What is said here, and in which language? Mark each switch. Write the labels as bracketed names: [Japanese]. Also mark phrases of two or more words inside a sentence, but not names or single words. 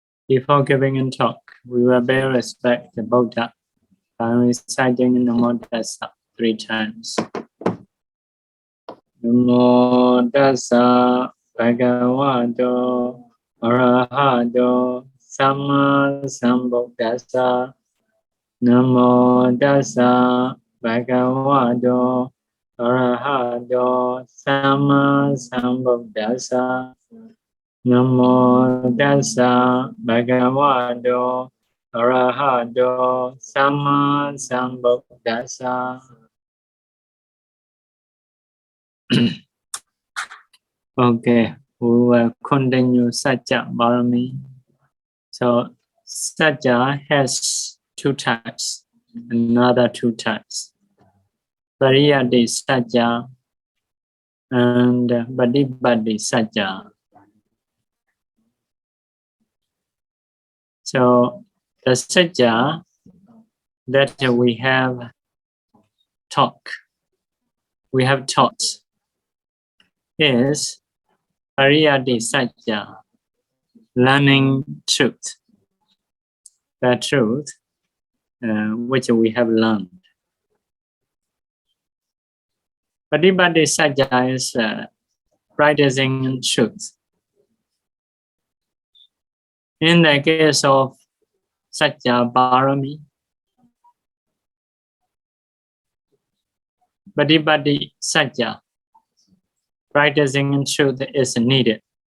[English] Before giving a talk, we will pay respect to Buddha by reciting Namo Tassa 3 times. [Pali] Namo Tassa Bhagavato Arahato Samma Sambuddhassa. Namo Tassa Bhagavato Arahato Samma Sambuddhassa. Namo Tassa Bhagavato Arahato Samma Sambuddhassa. [English] Okay, we will continue sacca-pāramī. So sacca has 2 types, another 2 types. Pariyatti-sacca and Paṭipatti-sacca. So the sacca that we have taught is Pariyatti-sacca, learning truth, the truth which we have learned. Paṭipatti-sacca is practicing truth. In the case of sacca-pāramī, Paṭipatti-sacca, practicing truth is needed.